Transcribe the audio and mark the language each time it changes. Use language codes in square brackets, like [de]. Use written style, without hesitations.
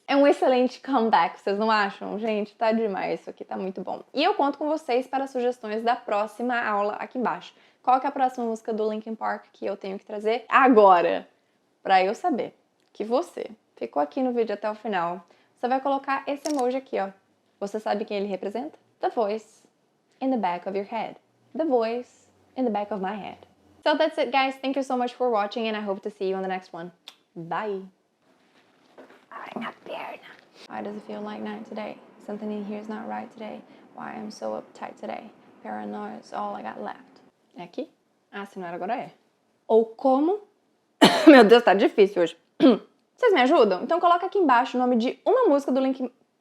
[pt] É um excelente comeback, vocês não acham? Gente, tá demais, isso aqui tá muito bom. E eu conto com vocês para sugestões da próxima aula aqui embaixo. Qual que é a próxima música do Linkin Park que eu tenho que trazer agora? Pra eu saber que você ficou aqui no vídeo até o final, você vai colocar esse emoji aqui, ó. Você sabe quem ele representa? [en] The voice in the back of your head. The voice in the back of my head. So that's it, guys. Thank you so much for watching and I hope to see you on the next one. Bye. [pt] Ai, minha perna. [en] Why does it feel like night today? Something in here is not right today. Why I'm so uptight today? Paranoia is all I got left. [pt] É aqui? Se não era, agora é. Ou como... Meu Deus, tá difícil hoje. Vocês me ajudam? Então coloca aqui embaixo o nome de uma música do Linkin...